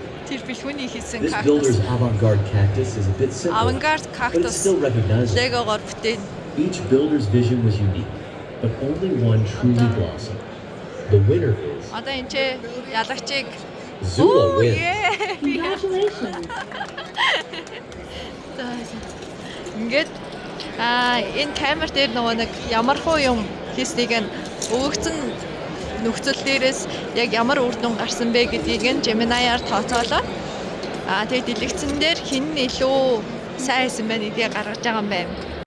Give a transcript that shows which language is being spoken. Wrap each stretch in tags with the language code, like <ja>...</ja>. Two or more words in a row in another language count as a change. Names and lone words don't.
<en>This builder's avant-garde cactus is a bit simple, but it's still recognizable. Each builder's vision was unique, but only one truly blossomed. The winner is Zula wins. Congratulations.</en> <mn>Ингээд энэ камер дээр нөгөө нэг ямархуу юм хийснийг нь өгөгцөн нөхцөл дээрээс яг ямар үр дүн гарсан бэ гэдгийг нь Gemini-аар тооцоолоод тэгээд дэлгэцэн дээр хэн нь илүү сайн байсан бэ гэдгийг гаргаж байгаа юм байна.</mn>